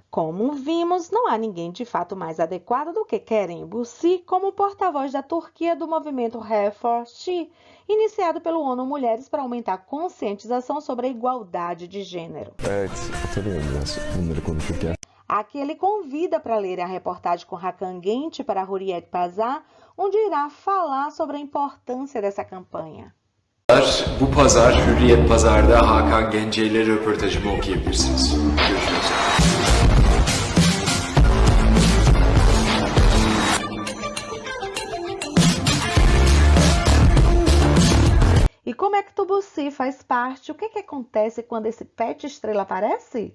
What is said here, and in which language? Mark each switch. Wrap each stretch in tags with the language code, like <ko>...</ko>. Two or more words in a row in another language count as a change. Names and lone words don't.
<pt>Como vimos, não há ninguém de fato mais adequado do que Kerem Bürsi como porta-voz da Turquia do movimento Reform, iniciado pelo ONU Mulheres para aumentar a conscientização sobre a igualdade de gênero. Aqui ele convida para ler a reportagem com Hakan Genç para Hürriyet Pazar, onde irá falar sobre a importância dessa campanha.</pt> <tr>Bu pazar Hürriyet Pazar'da Hakan Gence ile röportajımı okuyabilirsiniz. Görüşürüz.</tr> <pt>E como é que Tubussi faz parte? O que acontece quando esse pet estrela aparece?</pt>